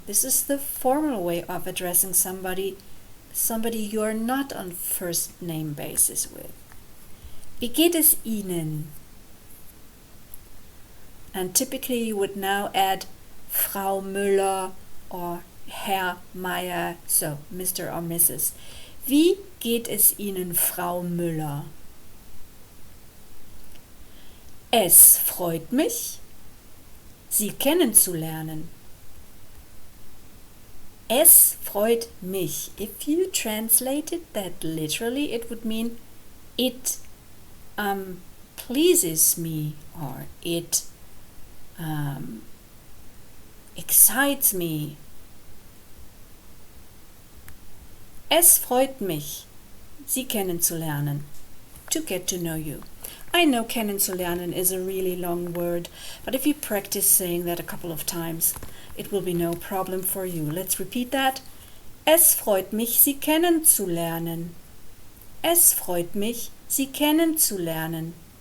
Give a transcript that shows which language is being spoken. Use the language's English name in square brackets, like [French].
[English] This is the formal way of addressing somebody you are not on first name basis with. [German] Wie geht es Ihnen? [English] And typically you would now add Frau Müller or Herr Meier, so Mr. or Mrs. [German] Wie geht es Ihnen, Frau Müller? Es freut mich, Sie kennenzulernen. Es freut mich. [English] If you translated that literally, it would mean it pleases me, or it excites me. [German] Es freut mich, Sie kennenzulernen. [English] To get to know you. I know kennenzulernen is a really long word, but if you practice saying that a couple of times, it will be no problem for you. Let's repeat that. [German] Es freut mich, Sie kennenzulernen. Es freut mich, Sie kennenzulernen.